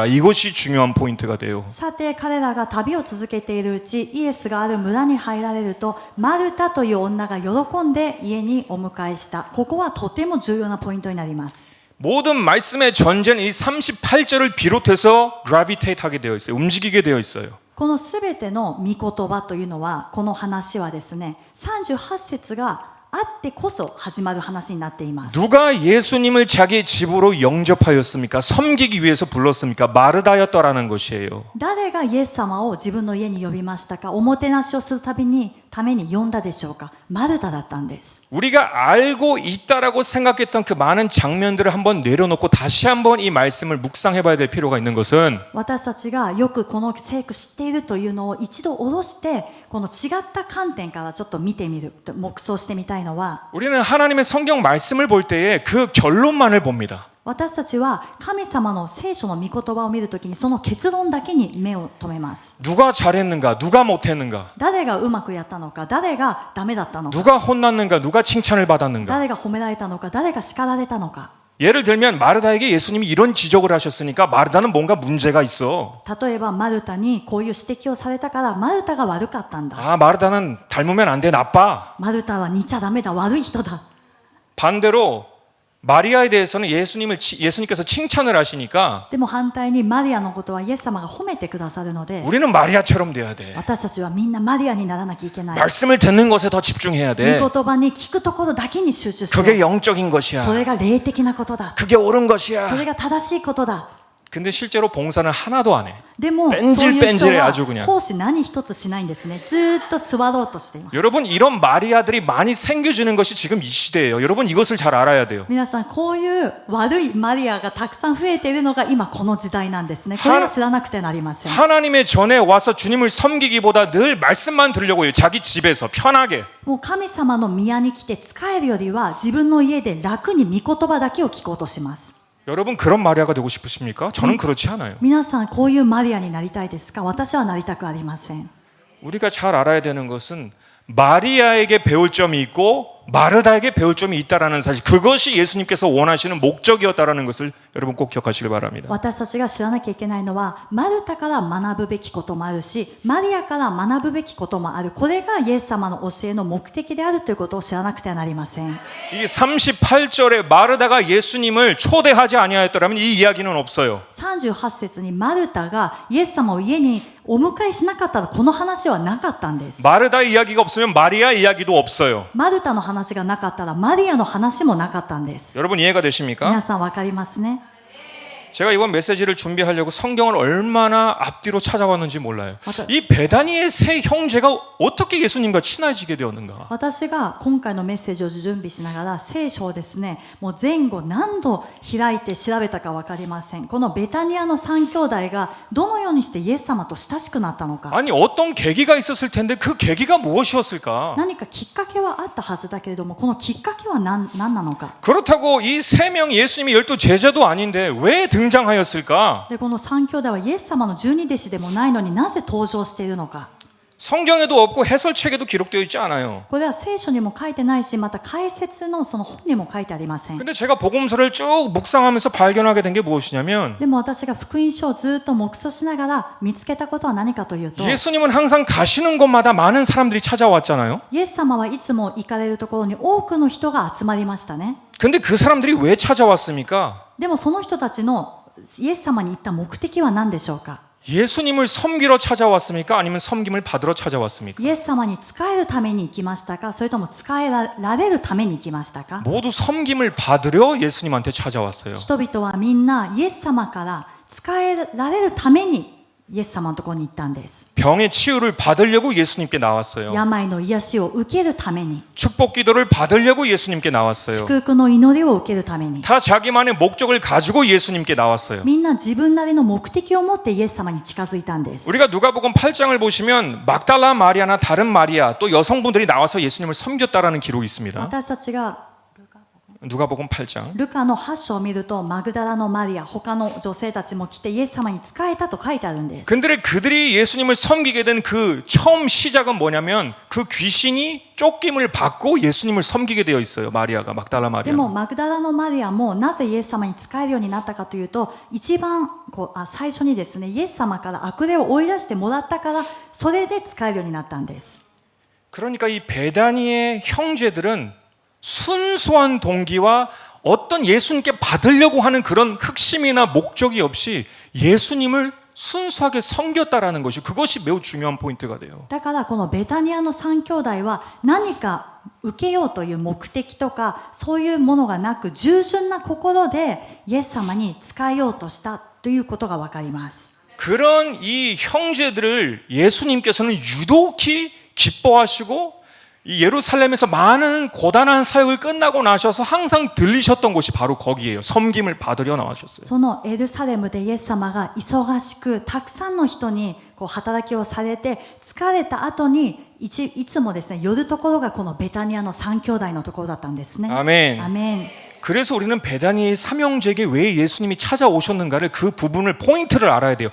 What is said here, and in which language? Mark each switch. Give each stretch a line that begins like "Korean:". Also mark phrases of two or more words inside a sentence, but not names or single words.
Korean: 이것이 중요한 포인트가 돼요.
Japanese: さて彼らが旅を続けているうちイエスがある村に入られるとマルタという女が喜んで家にお迎えした。ここはとても重要なポイントになります。
Korean: 모든 말씀의 전제는 이 38절을 비롯해서 gravitate 하게 되어 있어요. 움직이게 되어 있어요.
Japanese: このすべての御言葉というのはこの話はですね38節があってこそ始まる話になっています。
Korean: 누가 예수님을 자기 집으로 영접하였습니까? 섬기기 위해서 불렀습니까? 마르다였더라는 것이에요.
Japanese: 誰がイエス様を自分の家に呼びましたか？おもてなしをするために呼んだでしょうか？マルタだったんです。
Korean: 우리가 알고 있다라고 생각했던 그 많은 장면들을 한번 내려놓고 다시 한번 이 말씀을 묵상해봐야 될 필요가 있는 것은
Japanese: 私たちがよくこの聖句知っているというのを一度下ろしてこの違った観点からちょっと見てみる、黙想してみたいのは、
Korean: 우리는 하나님의 성경 말씀을 볼 때에 그 결론만을 봅니다.
Japanese: 私たちは神様の聖書の御言葉を見るときにその結論だけに目を留めます。
Korean: 누가 잘했는가? 누가 못했는가?
Japanese: 誰がうまくやったのか、誰がダメだったのか、
Korean: 누가 혼났는가? 누가 칭찬을 받았는가?
Japanese: 誰が褒められたのか、誰が叱られたのか。
Korean: 예를 들면 마르다에게 예수님이 이런 지적을 하셨으니까 마르다는 뭔가 문제가 있어.
Japanese: 例えばマルタにこういう指摘をされたからマルタが悪かったんだ。
Korean: 아, 마르다는 닮으면 안 돼, 나빠.
Japanese: マルタは似ちゃダメだ、悪い人だ。
Korean: 반대로 마리아에 대해서는 예수님께서 칭찬을 하시니까
Japanese: でも反対にマリアのことはイエス様が褒めてくださるので、
Korean: 우리는 마리아처럼 돼야 돼.
Japanese: 私たちはみんなマリアにならなきゃいけない。
Korean: 말씀을 듣는 것에 더 집중해야
Japanese: 御
Korean: 돼.
Japanese: 言葉に聞くところだけに集中しよ
Korean: 그게
Japanese: う。
Korean: 영적인 것이야.
Japanese: それが霊的なことだ。
Korean: 그게 옳은
Japanese: そ
Korean: 것이야.
Japanese: れが正しいことだ。
Korean: 근데 실제로 봉사는 하나도 안 해.
Japanese: でも
Korean: 뺀질
Japanese: そういう人
Korean: 뺀질해
Japanese: は
Korean: 아주 그냥.
Japanese: 奉仕何一つしないんですね。ずーっと座ろうとしています。
Korean: 여러분, 이런 마리아들이 많이 생겨지는 것이 지금 이 시대예요. 여러분, 이것을 잘 알아야 돼요.
Japanese: 皆さん、こういう悪いマリアがたくさん増えているのが今この時代なんですね。これは知らなくてなりません。
Korean: 하나님의 전에 와서 주님을 섬기기보다 늘 말씀만 들으려고 해요. 자기 집에서 편하게.
Japanese: もう神様の宮に来て仕えるよりは自分の家で楽に御言葉だけを聞こうとします。
Korean: 여러분, 그런 마리아가 되고 싶으십니까? 저는 그렇지 않아요.
Japanese: 皆さん、こういうマリアになりたいですか？私はなりたくありません。
Korean: 우리가 잘 알아야 되는 것은 마리아에게 배울 점이 있고 마르다에게 배울 점이 있다라는 사실, 그것이 예수님께서 원하시는 목적이었다라는 것을 여러분 꼭 기억하시길 바랍니다.
Japanese: 私たちが知らなきゃいけないのは、マルタから学ぶべきこともあるし、マリアから学ぶべきこともある。これがイエス様の教えの目的であるということを知らなくてはなりません。
Korean: 이 38절에 마르다가 예수님을 초대하지 아니하였더라면 이 이야기는 없어요.
Japanese: 38 節にマルタがイエス様を家にお迎えしなかったらこの話はなかったんです。
Korean: 마르다의 이야기가 없으면 마리아 이야기도 없어요.
Japanese: マルタの話がなかったらマリアの話もなかったんです。
Korean: 여러분 이해가 되십니까?
Japanese: 皆さんわかりますね。
Korean: 제가 이번 메시지를 준비하려고 성경을 얼마나 앞뒤로 찾아왔는지 몰라요. 맞아요. 이 베다니의 세 형제가 어떻게 예수님과 친해지게 되었는가?
Japanese: 私が今回のメッセージを準備しながら聖書をですね、もう前後何度開いて調べたか分かりません。このベタニアの三兄弟がどのようにしてイエス様と親しくなったのか。
Korean: 아니 어떤 계기가 있었을 텐데 그 계기가 무엇이었을까?
Japanese: 何かきっかけはあったはずだけれども、このきっかけは何なのか。
Korean: 그렇다고 이 세 명 예수님이 12 제자도 아닌데 왜 등장하였을까?
Japanese: でこの三兄弟はイエス様の12弟子でもないのになぜ登場しているのか。
Korean: 성경에도 없고 해설책에도 기록되어 있지 않아요.
Japanese: これは聖書にも書いてないし、また解説のその本にも書いてありません。
Korean: 근데 제가 복음서를 쭉 묵상하면서 발견하게 된 게 무엇이냐면
Japanese: でも私が福音書をずっと黙想しながら見つけたことは何かというと、
Korean: 예수님은 항상 가시는 곳마다 많은 사람들이 찾아왔잖아요.
Japanese: イエス様はいつも行かれるところに多くの人が集まりましたね。
Korean: 근데 그 사람들이 왜 찾아왔습니까?
Japanese: でもその人たちのイエス様に行った目的は何でしょうか。
Korean: 예수님을 섬기러 찾아왔습니까? 아니면 섬김을 받으러 찾아왔습니까?
Japanese: イエス様に仕えるために行きましたか、それとも仕えられるために行きましたか。
Korean: 모두 섬김을 받으려 예수님한테 찾아왔어요.
Japanese: 人々はみんなイエス様から仕えられるためにイエス様のところに行ったんです。
Korean: 병의 치유를 받으려고 예수님께 나왔어요.
Japanese: 病の癒しを受けるために、
Korean: 축복 기도를 받으려고 예수님께 나왔어요.
Japanese: 祝福の祈りを受けるために、
Korean: 다 자기만의 목적을 가지고 예수님께 나왔어요.
Japanese: みんな自分なりの目的を持ってイエス様に近づいたんです。
Korean: 우리가 누가복음 8장을 보시면 막달라 마리아나 다른 마리아 또 여성분들이 나와서 예수님을 섬겼다라는 기록이 있습니다.
Japanese: 私たちが
Korean: 누가복음 8장.
Japanese: ルカの8章を見ると、マグダラのマリア、他の女性たちも来てイエス様に仕えたと書いてあるんです。
Korean: 근데 그들이 예수님을 섬기게 된 그 처음 시작은 뭐냐면 그 귀신이 쫓김을 받고 예수님을 섬기게 되어 있어요. 마리아가 막달라
Japanese: でも
Korean: 마리아.
Japanese: マグダラのマリアもなぜイエス様に仕えるようになったかというと、一番最初にですね、イエス様から悪霊を追い出してもらったから、それで仕えるようになったんです。
Korean: 그러니까 이 베다니의 형제들은 순수한 동기와 어떤 예수님께 받으려고 하는 그런 흑심이나 목적이 없이 예수님을 순수하게 섬겼다라는 것이, 그것이 매우 중요한 포인트가 돼요.
Japanese: だからこのベタニアの三兄弟は何か受けようという目的とかそういうものがなく従順な心でイエス様に仕えようとしたということがわかります。
Korean: 그런 이 형제들을 예수님께서는 유독히 기뻐하시고 이 예루살렘에서 많은 고단한 사역을 끝나고 나셔서 항상 들리셨던 곳이 바로 거기예요. 섬김을 받으려 나와셨어요.
Japanese: そのエルサレムでイエス様が忙しくたくさんの人にこう働きをされて疲れた後にいつもですね寄るところがこのベタニアの三兄弟のところだったんですね。
Korean: 아멘.
Japanese: アメン。
Korean: 그래서 우리는 베다니의 삼형제에게 왜 예수님이 찾아오셨는가를 그 부분을 포인트를 알아야 돼요.